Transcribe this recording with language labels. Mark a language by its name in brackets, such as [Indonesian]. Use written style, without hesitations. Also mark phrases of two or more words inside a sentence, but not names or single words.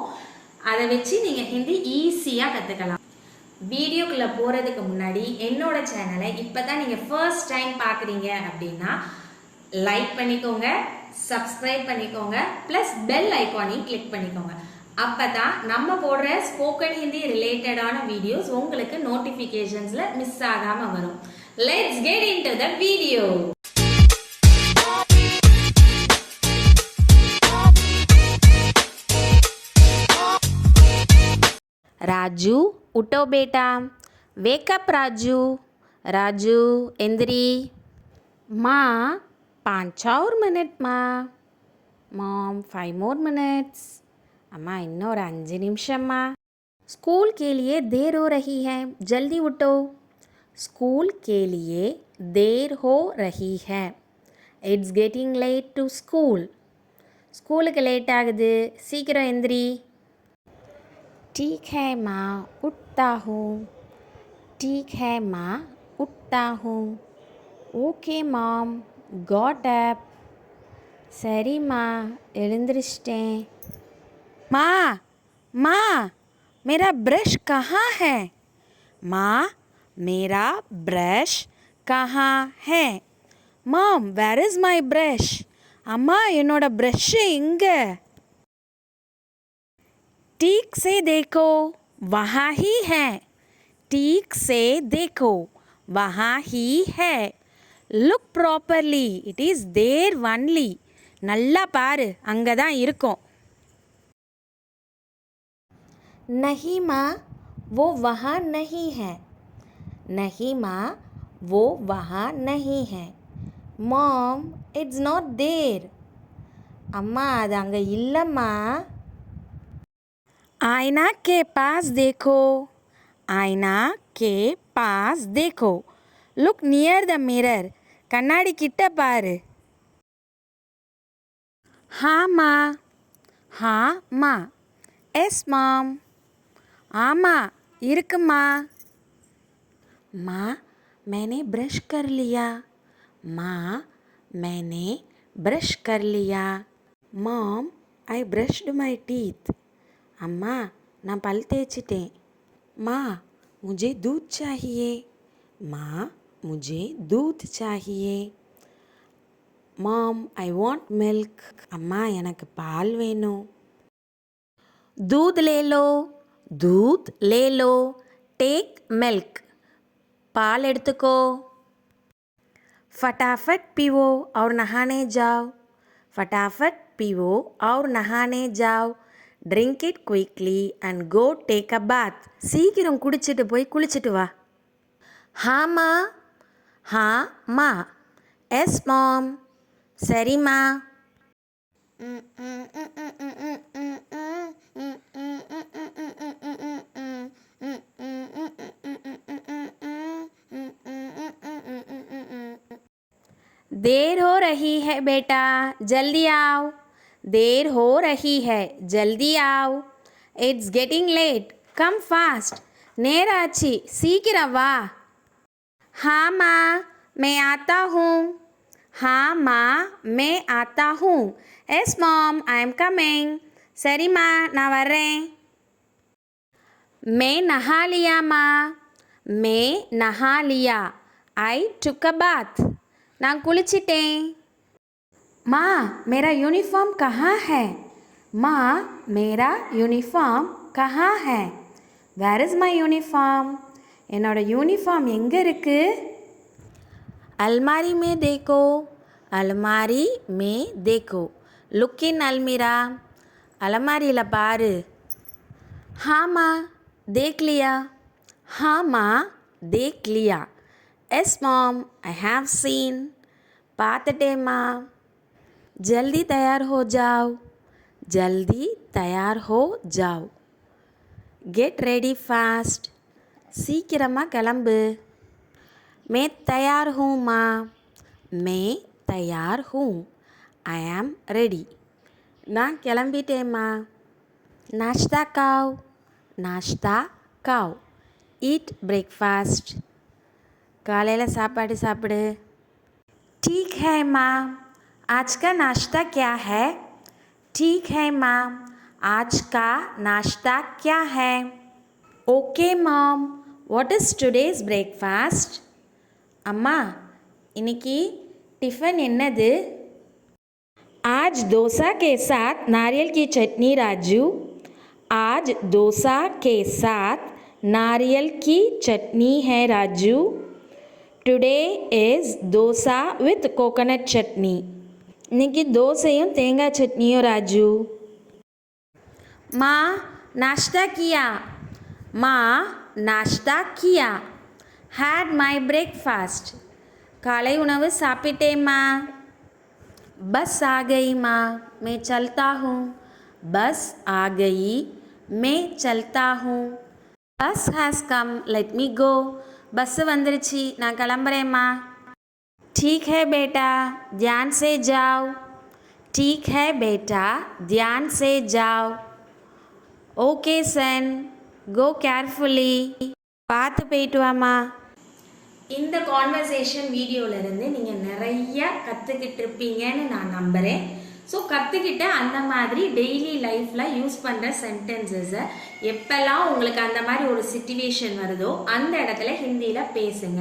[Tamil] அதை வச்சு நீங்கள் ஹிந்தி ஈஸியாக கற்றுக்கலாம். வீடியோக்குள்ளே போகிறதுக்கு முன்னாடி என்னோட சேனலை இப்போ தான் நீங்கள் [English] first time [Tamil] பார்க்குறீங்க அப்படின்னா லைக் பண்ணிக்கோங்க, சப்ஸ்கிரைப் பண்ணிக்கோங்க, ப்ளஸ் பெல் ஐக்கானையும் கிளிக் பண்ணிக்கோங்க. அப்போ தான் நம்ம போடுற ஸ்போக்கன் ஹிந்தி ரிலேட்டடான வீடியோஸ் உங்களுக்கு நோட்டிஃபிகேஷன்ஸில் மிஸ் ஆகாமல் வரும். [English] Let's get into the video. [Hindi] राजू उठो बेटा, वेकअप राजू. राजू इंद्री. माँ 5 और मिनट माँ. [English] मॉम 5 more minutes. [Tamil] அம்மா இன்னோர் 5 நிமிஷம்மா. [Hindi] स्कूल के लिए देर हो रही है, जल्दी उठो. स्कूल के लिए देर हो रही है. [English] It's getting late to school. [Tamil] स्कूலுக்கு லேட் ஆகுது, சீக்கிரம் எந்திரி. [Hindi] ठीक है माँ, उठता हूँ. ठीक है माँ, उठता हूँ. [English] Okay mom, got up. [Tamil] சரி மா, எழுந்திரிச்சிட்டேன். [Hindi] माँ माँ, मेरा ब्रश कहाँ है? माँ, मेरा ब्रश कहाँ है? [English] Mom, where is my brush? [Tamil] अम्मा என்னோட ப்ரஷ் எங்கே? [Hindi] ठीक से देखो, वहाँ ही है. ठीक से देखो, वहाँ ही है. [English] Look properly, it is there only. [Tamil] நல்லா பாரு, அங்கே தான் இருக்கும். [Hindi] नहीं माँ, वो वहाँ नहीं है. नहीं माँ, वो वहाँ नहीं है. [English] Mom, it's not there. [Tamil] அம்மா அது அங்கே இல்லைம்மா. [Hindi] आईना के पास देखो. आईना के पास देखो. [English] Look near the mirror. [Tamil] கண்ணாடி கிட்ட பாரு. [Hindi] हाँ माँ. हाँ माँ. [English] Yes mom. [Tamil] ஆமாம் இருக்குமா. [Hindi] माँ, मैंने ब्रश कर लिया. माँ, मैंने ब्रश कर लिया. [English] Mom, I brushed my teeth. [Tamil] अम्मा, நான் பல் தேய்ச்சிட்டேன். [Hindi] माँ, मुझे दूध चाहिए. माँ, मुझे दूध चाहिए. [English] Mom, I want milk. [Tamil] अम्मा, எனக்கு பால் வேணும். [Hindi] दूध ले लो. दूध ले लो. [English] Take milk. [Tamil] பால் எடுத்துக்கோ. [Hindi] फटाफट पीवो और नहाने जाओ. फटाफट पीवो और नहाने जाओ. [English] Drink it quickly and go take a bath. [Tamil] சீக்கிரம் குடிச்சிட்டு போய் குளிச்சுட்டு வா. ஹாமா. ஹா மா. [English] Yes mom. [Tamil] சரிம்மா. [Hindi] देर हो रही है बेटा, जल्दी आओ. देर हो रही है, जल्दी आओ. [English] It's getting late, come fast. [Tamil] நேராச்சு, சீக்கிரம் வா. [Hindi] हाँ माँ, मैं आता हूँ. हाँ माँ, मैं आता हूँ. [English] Yes mom, I am coming. [Tamil] சரிம்மா, நான் வர்றேன். [Hindi] मैं नहा लिया माँ. मैं नहा लिया. [English] I took a bath. [Tamil] நான் குளிச்சிட்டேன். [Hindi] माँ, मेरा यूनिफॉर्म कहाँ है? माँ, मेरा यूनिफॉर्म कहाँ है? [English] Where is my uniform? [Tamil] என்னோட யூனிஃபார்ம் எங்கே இருக்குது? [Hindi] अलमारी में देखो. अलमारी में देखो. [English] Look in अलमीरा. [Tamil] அலமாரில பாரு. [Hindi] हाँ माँ देख लिया. हाँ माँ देख लिया. [English] Yes mom, I have seen. [Tamil] பார்த்துட்டே மா. [Hindi] जल्दी तैयार हो जाओ. जल्दी तैयार हो जाओ. [English] Get ready fast. [Tamil] சீக்கிரமா கிளம்பு. [Hindi] मैं तैयार हूँ माँ. मैं तैयार हूँ. [English] I am ready. [Tamil] நான் கிளம்பிட்டேம்மா. [Hindi] नाश्ता खाओ. नाश्ता खाओ. [English] Eat breakfast. [Tamil] காலையில் சாப்பாடு சாப்பிடு. [Hindi] ठीक है माँ. आज का नाश्ता क्या है? ठीक है माँ. आज का नाश्ता क्या है? [English] Okay mom. What is today's breakfast? [Tamil] அம்மா இன்னைக்கு டிஃபன் என்னது? [Hindi] आज डोसा के साथ नारियल की चटनी राजू. आज डोसा के साथ नारियल की चटनी है राजू. [English] Today is dosa with coconut chutney. [Tamil] இன்னைக்கு தோசையும் தேங்காய் சட்னியும் ராஜு. [Hindi] माँ नाश्ता किया. माँ नाश्ता किया. [English] had my breakfast. [Tamil] காலை உணவு சாப்பிட்டேம்மா. [Hindi] बस आ गई माँ. मैं चलता हूँ. बस आ गई. मैं चलता हूँ. [English] बस has come. let me go. [Tamil] பஸ் வந்துருச்சு நான் கிளம்புறேம்மா. [Hindi] ठीक है बेटा ध्यान से जाओ. ठीक है बेटा ध्यान से जाओ. [English] Okay son go carefully. [Tamil] பார்த்து போயிட்டு வாம்மா. இந்த கான்வர்சேஷன் வீடியோவிலேருந்து நீங்கள் நிறைய கற்றுக்கிட்டு இருப்பீங்கன்னு நான் நம்புகிறேன். ஸோ கற்றுக்கிட்டு அந்த மாதிரி டெய்லி லைஃப்பில் யூஸ் பண்ணுற சென்டென்சஸை எப்போல்லாம் உங்களுக்கு அந்த மாதிரி ஒரு சிச்சுவேஷன் வருதோ அந்த இடத்துல ஹிந்தியில் பேசுங்க.